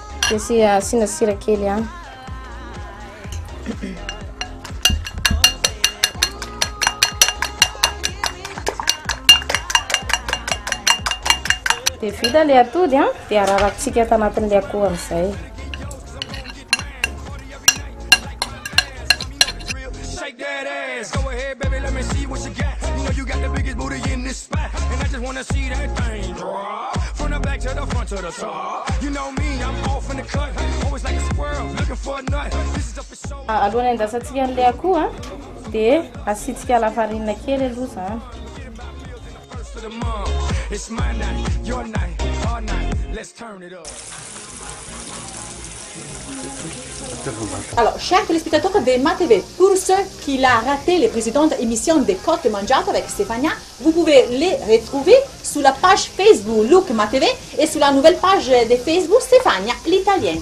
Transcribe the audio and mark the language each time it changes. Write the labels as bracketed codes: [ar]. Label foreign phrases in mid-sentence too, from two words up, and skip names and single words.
[mg] asiana sira kely ihany. Dia vita le atody a, dia ararakitsika ato anatin'le akoho amin'izay. [en] Shake that ass, go ahead, baby, let me see what you got. You know you got the biggest booty in this spot, and I just wanna see that thing drop from the back to the front to the top. You know me, I'm off in the cut, always like a squirrel looking for a nut. This is up for show. [mg] Alohan'ny andasantsika an'le akoho a, dia asitsika lafarinina kely aloha zany. [en] First of the month, it's my night, your night, our night. Let's turn it up. [fr] Alors, chers téléspectateurs de MaTV, pour ceux qui l'ont raté les précédentes émissions de Côte Mangiato avec Stéphania, vous pouvez les retrouver sur la page Facebook Look MaTV et sur la nouvelle page de Facebook Stéphania l'Italienne.